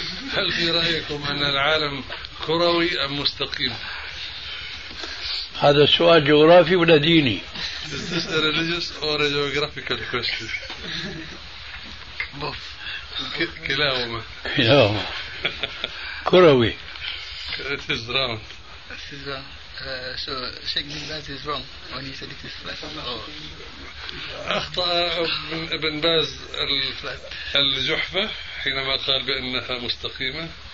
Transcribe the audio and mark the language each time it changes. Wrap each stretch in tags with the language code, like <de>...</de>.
<ar>هل في رأيكم أن العالم كروي أم مستقيم؟ هذا سؤال جغرافي ولا ديني؟</ar> <en>Is this a religious or a geographical question? Both.</en> <ar>كلاهما. كلاهما. كروي.</ar> <en>It is round. It is round. So Sheikh Ibn Baz is wrong when he said it is flat.</en> <ar>أخطأ ابن باز الجحفة حينما قال بأنها مستقيمة.</ar>